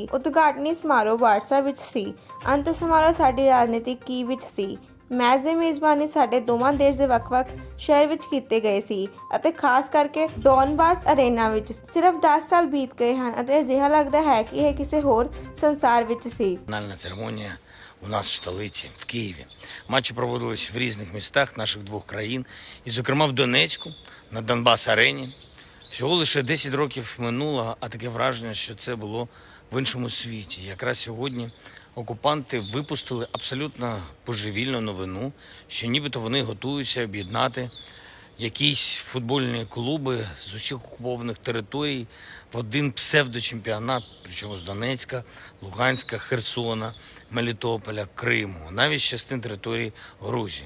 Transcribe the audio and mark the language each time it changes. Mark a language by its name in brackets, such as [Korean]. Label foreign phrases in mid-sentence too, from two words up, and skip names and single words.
[Punjabi] ਉਦਘਾਟਨੀ ਸਮਾਰੋਹ ਵਾਰਸਾ ਵਿੱਚ ਸੀ। ਅੰਤ ਸਮਾਰੋਹ ਸਾਡੀ ਰਾਜਨੀਤਿਕ ਕੀ ਵਿੱਚ ਸੀ। ਮੈਚ ਦੀ ਮੇਜ਼ਬਾਨੀ ਸਾਡੇ ਦੋਵਾਂ ਦੇਸ਼ ਦੇ ਵੱਖ-ਵੱਖ ਸ਼ਹਿਰ ਵਿੱਚ ਕੀਤੇ ਗਏ ਸੀ ਅਤੇ ਖਾਸ ਕਰਕੇ ਡੌਨਬਾਸ ਅਰੇਨਾ ਵਿੱਚ। ਸਿਰਫ 10 ਸਾਲ ਬੀਤ ਗਏ ਹਨ ਅਤੇ ਅਜਿਹਾ ਲੱਗਦਾ ਹੈ ਕਿ ਇਹ ਕਿਸੇ ਹੋਰ ਸੰਸਾਰ ਵਿੱਚ ਸੀ। [Ukrainian] Фінальна церемонія у нас в столиці, в Києві. Матчі проводились в різних містах наших двох країн, і, зокрема, в Донецьку, на Донбас-арені. Всього лише 10 років минуло, а таке враження, що це було в іншому світі. Якраз сьогодні окупанти випустили абсолютно божевільну новину, що нібито вони готуються об'єднати якісь футбольні клуби з усіх окупованих територій в один псевдочемпіонат, причому з Донецька, Луганська, Херсона, Мелітополя, Криму, навіть з частин території Грузії.